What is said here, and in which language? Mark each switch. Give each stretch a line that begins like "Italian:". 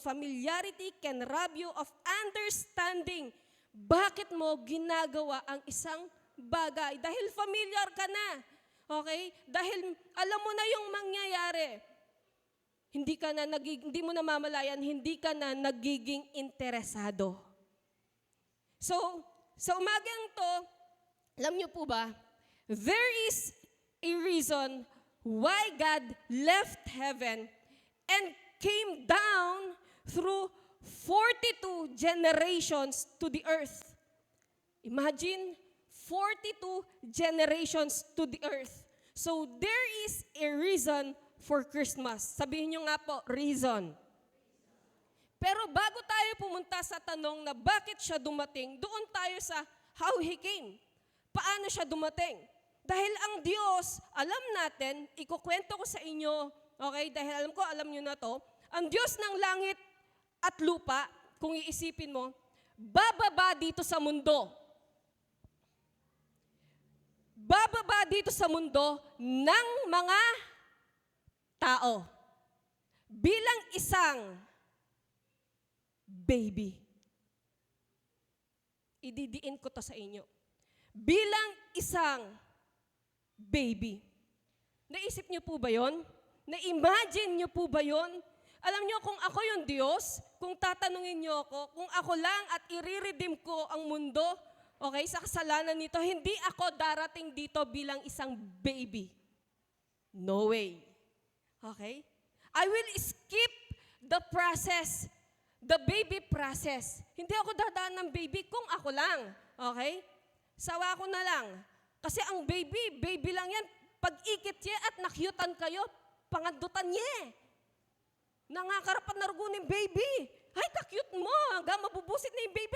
English: Familiarity can rob you of understanding.
Filipino: Bakit mo ginagawa ang isang bagay? Dahil familiar ka na. Okay? Dahil alam mo na yung mangyayari. Hindi mo na mamalayan, hindi ka na nagiging interesado.
English: So,
Filipino: sa umagang to, alam niyo po ba,
English: there is a reason why God left heaven and came down through 42 generations to the earth. Imagine, 42 generations to the earth. So there is a reason for Christmas.
Filipino: Sabihin nyo nga po, reason. Pero bago tayo pumunta sa tanong na bakit siya dumating, doon tayo sa
English: how He came.
Filipino: Paano siya dumating? Dahil ang Diyos, alam natin, ikukwento ko sa inyo, okay, dahil alam ko, alam nyo na to, ang Diyos ng langit at lupa, kung iisipin mo, bababa dito sa mundo. Bababa dito sa mundo ng mga tao. Bilang isang baby. Ididiin ko to sa inyo. Bilang isang baby. Naisip niyo po ba yon? Na-imagine niyo po ba yon? Alam niyo, kung ako yung Diyos, kung tatanungin niyo ako, kung ako lang at i-redeem ko ang mundo, okay, sa kasalanan nito, hindi ako darating dito bilang isang baby.
English: No way. Okay? I will skip the process, the baby process.
Filipino: Hindi ako dadaan ng baby kung ako lang. Okay? Sawa ko na lang. Kasi ang baby lang yan. Pag-ikit niya at nakyutan kayo, pangandutan niya. Nangakarapat na rugo ng baby. Ay, ka-cute mo. Hanggang mabubusit na yung baby.